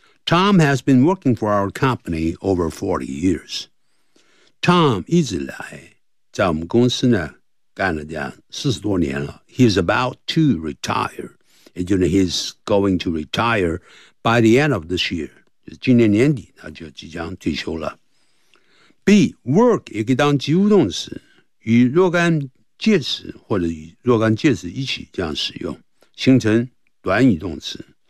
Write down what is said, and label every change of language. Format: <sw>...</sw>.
<en>Tom has been working for our company over 40 years.</en> <zh>Tom 一直来在我们公司呢干了这样40多年了。</zh> <en>He's about to retire.</en> <zh>也就是</zh> <en>he's going to retire by the end of this year.</en> <zh>今年年底他就即将退休了。B, work 也可以当及物动词与若干介词或者与若干介词一起这样使用形成短语动词。</zh>